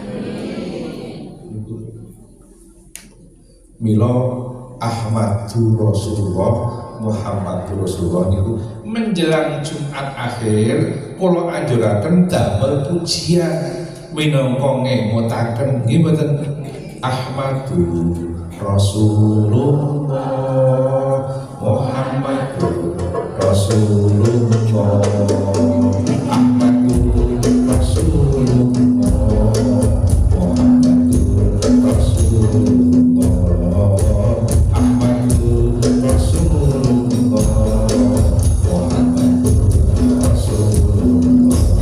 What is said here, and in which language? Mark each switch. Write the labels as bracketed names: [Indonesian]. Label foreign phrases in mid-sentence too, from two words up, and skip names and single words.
[Javanese] mila [Arabic] أحمد رسول الله محمد رسول الله [Javanese] niku menjelang Jumat akhir kula anjuraken damel pujian minangka ngemutaken nggih mboten Ahmadur [Arabic] رسول الله محمد رسول الله أحمد رسول الله محمد رسول الله أحمد رسول الله محمد رسول الله